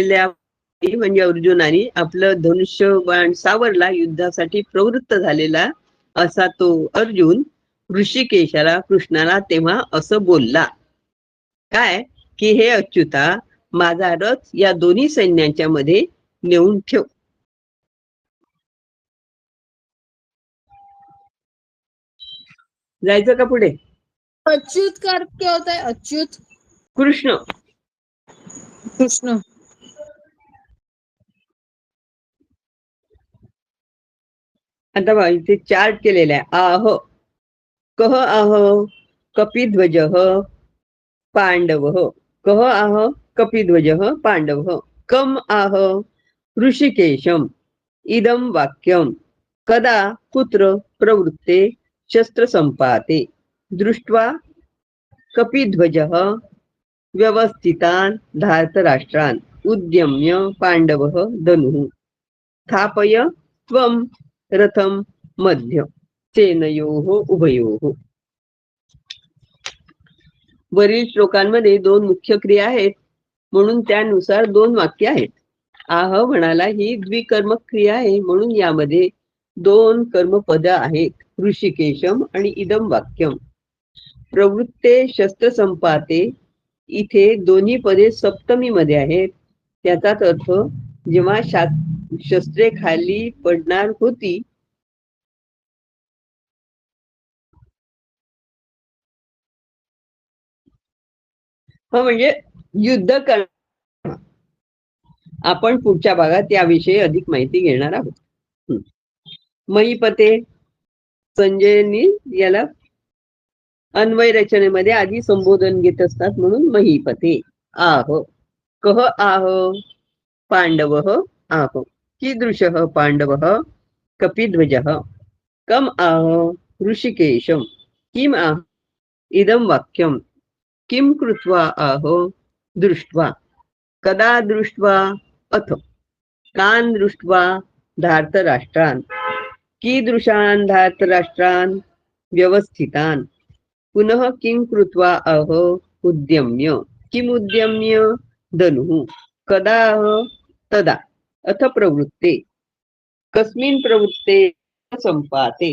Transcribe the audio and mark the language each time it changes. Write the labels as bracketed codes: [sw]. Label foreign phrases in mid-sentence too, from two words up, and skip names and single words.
[mr] असलेल्या म्हणजे अर्जुनाने आपलं धनुष्य बाण सावरला, युद्धासाठी प्रवृत्त झालेला असा तो अर्जुन ऋषिकेशाला, कृष्णाला तेव्हा असं बोलला, काय की हे अच्युता, माझा रथ या दोन्ही सैन्यांच्या मध्ये नेऊन ठेव. जायचं का पुढे? [hi] अच्युत का अर्थ क्या होता है? अच्युत कृष्ण. कृष्ण. [mr] आता बघा इथे चार्ट केलेला आहे. [sa] आह कह आह कपिध्वज पांडव, कह आह कपिध्वज पांडव, कम आह ऋषिकेशम, इदम वाक्यम, कदा कुत्र प्रवृत्ते शस्त्र संपाते, दृष्ट्वा कपिध्वज व्यवस्थितान धार्तराष्ट्रान उद्यम्य पांडव धनुः स्थापय त्वं रथम मध्य सेनयोः उभयोः. [mr] वरील श्लोकांमध्ये दोन मुख्य क्रिया आहेत, म्हणून त्यानुसार दोन वाक्य आहेत. आह म्हणाला ही द्विकर्मक क्रिया आहे, म्हणून यामध्ये दोन कर्मपद आहेत, ऋषिकेशम आणि [sa] इदम वाक्यम. प्रवृत्ते शस्त्र संपाते, [mr] इथे दोन्ही पदे सप्तमी मध्ये आहेत. त्याचाच अर्थ जेव्हा शस्त्रे खाली पडणार होती म्हणजे युद्ध कर. आपण पुढच्या भागात याविषयी अधिक माहिती घेणार आहोत. महीपते, संजयनी याला अन्वय रचनेमध्ये आधी संबोधन घेत असतात, म्हणून महीपते. [sa] आह कह आह पांडव आह, कीदृश पांडव कपिध्वज, कम आह ऋषिकेशम, किम आह इदम वाक्यम, किम कृत्वा आह दृष्ट्वा, कदा दृष्ट्वा अथ कान दृष्ट्वा धार्तराष्ट्रान, कीदृशान धार्तराष्ट्रान व्यवस्थितान, पुनः किं कृत्वा आह उद्यम्य, किम उद्यम्य धनुः, कदा तदा अथ प्रवृत्ते, कस्मिन् प्रवृत्ते संपाते.